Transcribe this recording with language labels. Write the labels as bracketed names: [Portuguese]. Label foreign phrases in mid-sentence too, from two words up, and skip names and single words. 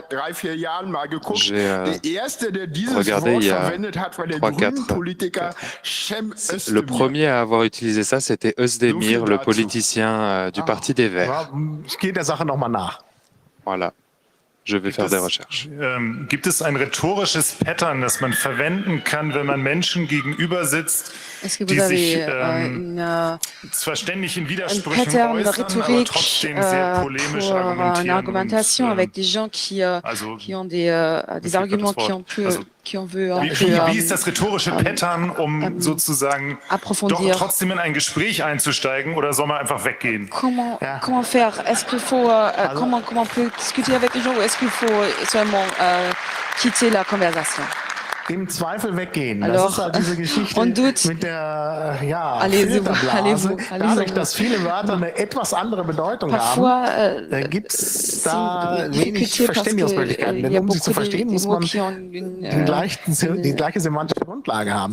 [French] J'ai regardé il y a 3-4. Le premier à avoir utilisé ça, c'était Özdemir, le politicien du Parti des Verts. Voilà. Je vais faire des recherches. [German] Gibt es ein rhetorisches Pattern, das man verwenden kann, wenn man Menschen gegenüber sitzt, die sich zwar ständig in Widersprüchen äußern, aber trotzdem sehr polemisch argumentieren? [French] Avec des gens qui ont des arguments qui on veut [German] wie ist das rhetorische Pattern, um sozusagen doch trotzdem in ein Gespräch einzusteigen, oder soll man einfach weggehen? [French] Comment faire? Est-ce qu'il faut comment on peut discuter avec les gens, ou est-ce qu'il faut seulement quitter la conversation? [German] Im Zweifel weggehen. [French] Alors, [German] das ist diese Geschichte mit der Filterblase. Dadurch, dass viele Wörter eine etwas andere Bedeutung haben, gibt es da wenig Verständigungsmöglichkeiten. Denn um sie zu verstehen, muss man die gleiche semantische Grundlage haben.